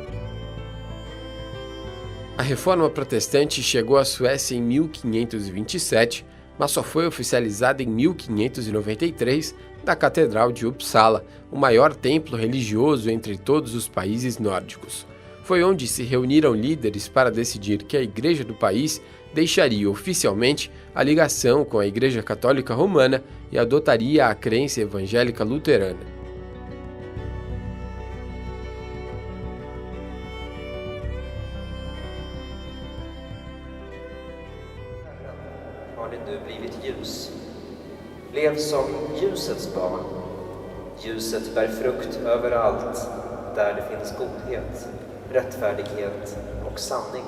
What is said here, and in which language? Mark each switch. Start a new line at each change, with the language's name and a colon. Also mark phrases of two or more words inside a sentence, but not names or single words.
Portuguese: A Reforma Protestante chegou à Suécia em 1527, mas só foi oficializada em 1593 na Catedral de Uppsala, o maior templo religioso entre todos os países nórdicos. Foi onde se reuniram líderes para decidir que a Igreja do país deixaria oficialmente a ligação com a Igreja Católica Romana e adotaria a crença evangélica luterana.
Swedish: Har det nu blivit ljus. Lev som ljusets barn. Ljuset bär frukt överallt där det finns godhet, rättfärdighet och sanning.